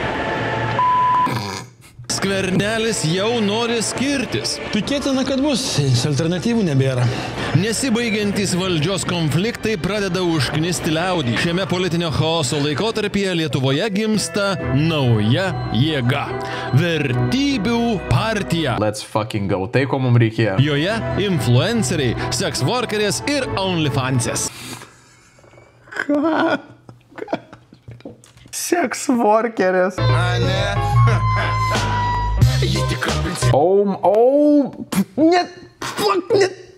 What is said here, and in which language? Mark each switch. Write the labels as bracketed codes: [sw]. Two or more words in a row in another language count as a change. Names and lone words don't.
[lt] Skvernelis jau nori skirtis. Tikėtina, kad bus, alternatyvų nebėra. Nesibaigiantys valdžios konfliktai pradeda užknisti liaudį. Šiame politinio chaoso laikotarpyje Lietuvoje gimsta nauja jėga. Vertybių partija. [en] Let's fucking go. [lt] Tai, ko mums reikėjo. Joje influenceriai, seksworkerės ir OnlyFansės. Ką? Seksworkerės. Net.